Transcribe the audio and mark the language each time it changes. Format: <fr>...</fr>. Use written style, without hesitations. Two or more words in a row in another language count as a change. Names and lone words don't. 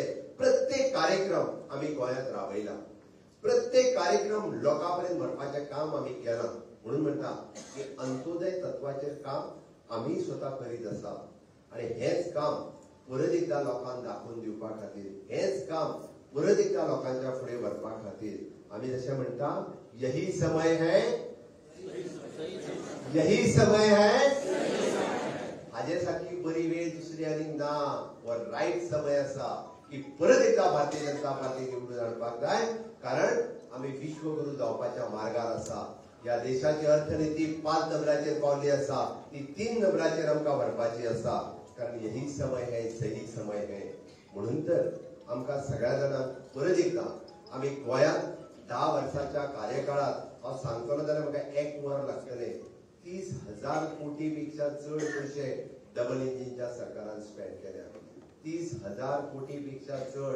<kok>प्रत्येक कार्यक्रम आम्ही गोंयांत राबयला. प्रत्येक कार्यक्रम लोकांपर्यंत व्हरपाचें काम आम्ही केला. म्हणून म्हणटा की अंत्योदय तत्वाचेर काम आम्ही स्वता करीत आसा. आणि हेच काम परत एकदा लोकांक दाखोवन दिवपा खातीर, हेच काम परत एकदा लोकांच्या फुडें व्हरपा खातीर आम्ही जशें म्हणटा</kok> <hi>यही समय है, यही समय है.</hi> <kok>हाजे सारकी बरी वेळ दुसरी आनी ना. वो रायट समय आसा. की परत एकदा भारतीय जनता पार्टी निवडून हाडपाक जाय, कारण आम्ही विश्वगुरू जावपाच्या मार्गार आसा. या देशाची अर्थनीती 5 नंबराचेर पावली आसा, ती 3 नंबराचेर आमकां व्हरपाची आसा, कारण</kok> <hi>यही समय है सही समय है.</hi> <kok>म्हणून तर आमकां सगळ्या जाणांक परत एकदा आम्ही गोंयांत 10 वर्साच्या कार्यकाळात हांव सांगतलो जाल्यार म्हाका 1 वर लागतले. 30,000 कोटी पेक्षा चड पयशे</kok> <en>double engineच्या</en> <kok>सरकारान स्पेंड केल्या. 30,000 कोटी पेक्षा चड.</kok>